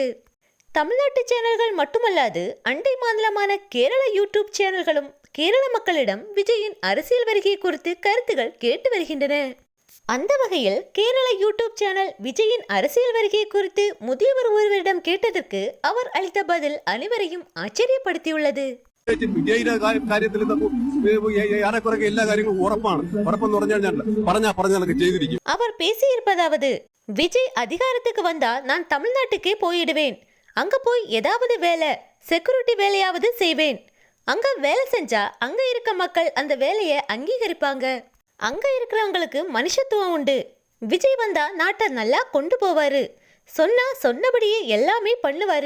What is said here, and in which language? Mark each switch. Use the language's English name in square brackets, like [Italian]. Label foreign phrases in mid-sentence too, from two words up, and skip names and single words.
[Tamil] தமிழ்நாட்டு சேனல்கள் மட்டுமல்லாது அண்டை மாநிலமான கேரள யூடியூப் சேனல்களும் கேரள மக்களிடம் விஜயின் அரசியல் வருகை குறித்து கருத்துகள் கேட்டு வருகின்றன. அந்த வகையில் கேரள யூடியூப் சேனல் விஜயின் அரசியல் வருகை குறித்து முதியவர் ஒருவரிடம் கேட்டதற்கு அவர் அளித்த பதில் அனைவரையும் ஆச்சரியப்படுத்தியுள்ளது. [Malayalam] വിജയിയുടെ കാര്യത്തിൽ ഏറെക്കുറെ എല്ലാ കാര്യങ്ങളും ഉറപ്പെന്ന് പറഞ്ഞാൽ ചെയ്തിരിക്കും. [Tamil] அவர் பேசியிருப்பதாவது, விஜய் அதிகாரத்துக்கு வந்தா நான் தமிழ்நாட்டுக்கே போயிடுவேன். அங்க போய் ஏதாவது வேலை, செக்யூரிட்டி வேலையாவது செய்வேன். அங்க வேலை செஞ்சா அங்க இருக்க மக்கள் அந்த வேலையை அங்கீகரிப்பாங்க. அங்க இருக்கிறவங்களுக்கு மனுஷத்துவம் உண்டு. விஜய் வந்தா நாட்டை நல்லா கொண்டு போவாரு. சொன்னபடியே எல்லாமே பண்ணுவாரு.